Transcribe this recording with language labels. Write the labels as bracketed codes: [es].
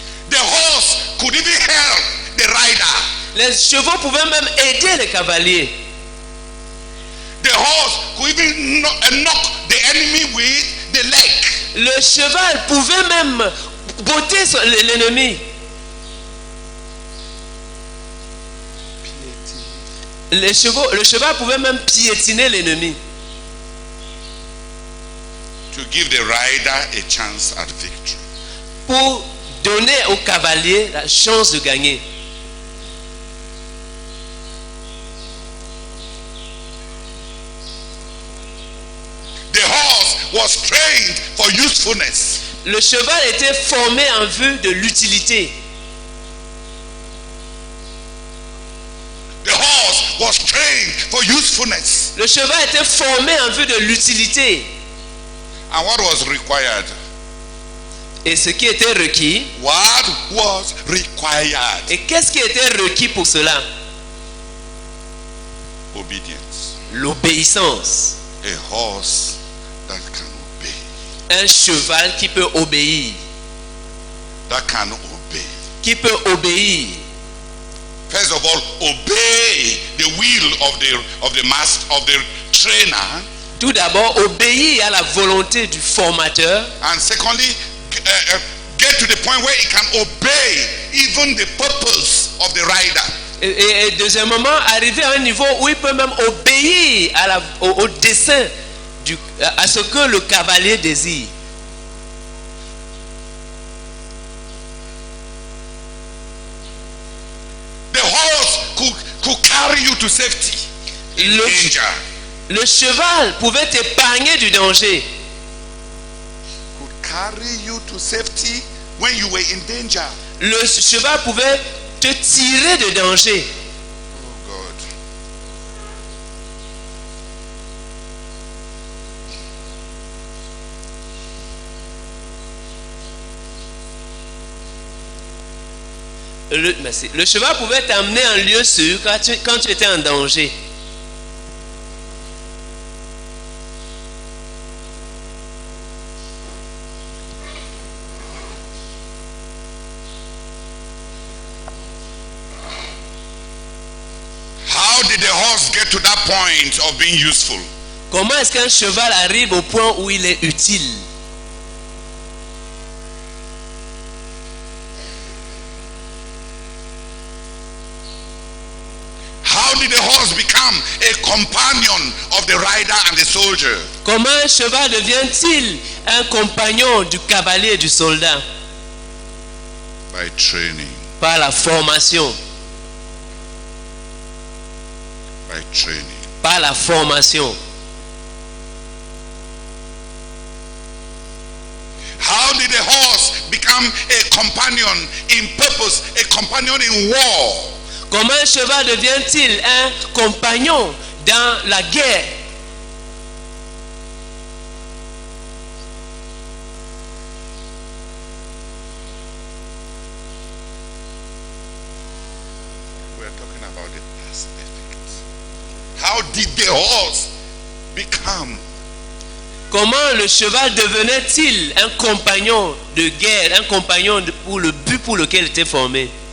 [en] The horse could even help the rider. [fr] Les chevaux pouvaient même aider les cavaliers. [en] The horse could even knock the enemy with the leg. [fr] Le cheval pouvait même botter l'ennemi. Le cheval pouvait même piétiner l'ennemi. [en] To give the rider a chance at victory. [fr] Pour donner au cavalier la chance de gagner. [en] The horse was trained for usefulness. [fr] Le cheval était formé en vue de l'utilité. [en] The horse was trained for usefulness. [fr] Le cheval était formé en vue de l'utilité. [en] And what was required? [fr] Et ce qui était requis. [en] What was required? [fr] Et qu'est-ce qui était requis pour cela? [en] Obedience. [fr] L'obéissance. [en] A horse that can obey. [fr] Un cheval qui peut obéir. [en] That can obey. [fr] Qui peut obéir. [en] First of all, obey the will of the master, of the trainer. [fr] Tout d'abord, obéir à la volonté du formateur. [en] And secondly, get to the point where he can obey even the purpose of the rider. [fr] Et deuxièmement, arriver à un niveau où il peut même obéir au dessein, à ce que le cavalier désire. [en] The horse could carry you to safety in danger. [fr] Le cheval pouvait t'épargner du danger. [en] Could carry you to safety when you were in danger. [fr] Le cheval pouvait te tirer de danger. [en] Oh God. [fr] Le cheval pouvait t'amener en lieu sûr quand tu étais en danger. [en] How did the horse get to that point of being useful? [fr] Comment est-ce qu'un cheval arrive au point où il est utile? [en] How did the horse become a companion of the rider and the soldier? [fr] Comment un cheval devient-il un compagnon du cavalier et du soldat? [en] By training. [fr] Par la formation. [en] By training. [fr] Par la formation. [en] How did the horse become a companion in purpose, a companion in war? [fr] Comment un cheval devient-il un compagnon dans la guerre? [en] We are talking about the past effect. How did the horse become? [fr] Comment le cheval devenait-il un compagnon de guerre, un compagnon pour le but pour lequel il était formé?